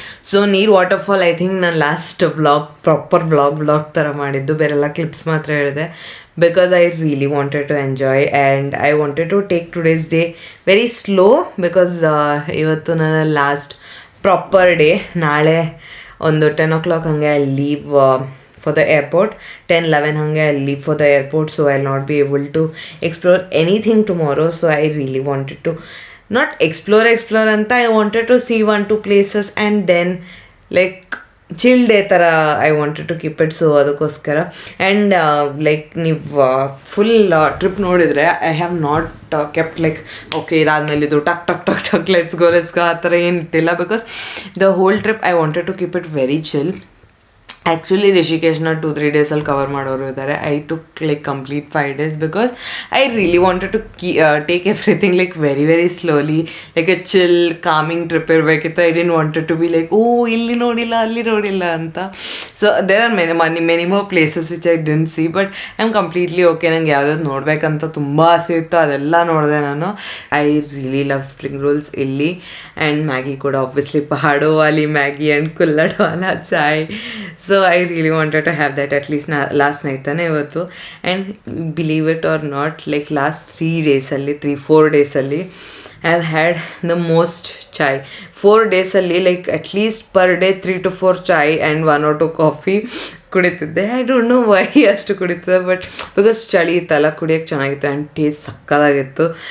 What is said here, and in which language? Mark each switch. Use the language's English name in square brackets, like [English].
[Kannada] So ನೀರ್ waterfall I think ನಾನು last proper blog ಥರ ಮಾಡಿದ್ದು, ಬೇರೆಲ್ಲ ಕ್ಲಿಪ್ಸ್ ಮಾತ್ರ ಹೇಳಿದೆ. [English] Because I really wanted to enjoy and I wanted to take today's day very slow. [Kannada] Because ಇವತ್ತು ನನ್ನ ಲಾಸ್ಟ್ ಪ್ರಾಪರ್ ಡೇ. ನಾಳೆ ಒಂದು [English] 10 o'clock ಹಾಗೆ I leave for the airport. 10-11 hange I'll leave for the airport, so I'll not be able to explore anything tomorrow. So I really wanted to not explore anta, I wanted to see 1-2 places and then like chill day tara I wanted to keep it. So adukoskara. And like ನೀವು full trip ನೋಡಿದ್ರೆ I have not kept like okay [Kannada] ಇದಾದ್ಮೇಲೆ ಇದು ಟಕ್ [English] let's go [Kannada] ಆ ಥರ ಏನಿಟ್ಟಿಲ್ಲ. [English] Because the whole trip I wanted to keep it very chill. Actually [Kannada] ರಿಷಿಕೇಶ್ನ 2-3 ಡೇಸಲ್ಲಿ cover ಮಾಡೋರು ಇದ್ದಾರೆ. [English] I took like complete 5 days because I really wanted to take everything like very slowly, like a chill calming trip ಇರಬೇಕಿತ್ತು. I didn't wanted to be like [Kannada] ಇಲ್ಲಿ ನೋಡಿಲ್ಲ ಅಲ್ಲಿ ನೋಡಿಲ್ಲ ಅಂತ. [English] So there are many more places which I didn't see, but I am completely okay. [Kannada] ನಂಗೆ ಯಾವ್ದಾದ್ರು ನೋಡಬೇಕಂತ ತುಂಬ ಆಸೆ ಇತ್ತು, ಅದೆಲ್ಲ ನೋಡಿದೆ ನಾನು. [English] I really love spring rolls ಇಲ್ಲಿ, and Maggi ಕೂಡ obviously [Hindi] ಪಹಾಡೋ Vali Maggi [English] and [Hindi] ಕುಲ್ಲಡ್ Vala chai. [English] so I really wanted to have that at least last night [Kannada] ತಾನೆ ಇವತ್ತು. [English] And believe it or not, like last 3-4 ಡೇಸಲ್ಲಿ I have had the most chai. 4 ಡೇಸಲ್ಲಿ like at least per day 3 to 4 chai and 1 or 2 coffee ಕುಡಿತಿದ್ದೆ. I don't know why [Kannada] ಅಷ್ಟು ಕುಡಿತಿದ್ದೆ, but because ಚಳಿ ಇತ್ತಲ್ಲ ಕುಡಿಯೋಕ್ಕೆ ಚೆನ್ನಾಗಿತ್ತು and taste ಸಕ್ಕದಾಗಿತ್ತು.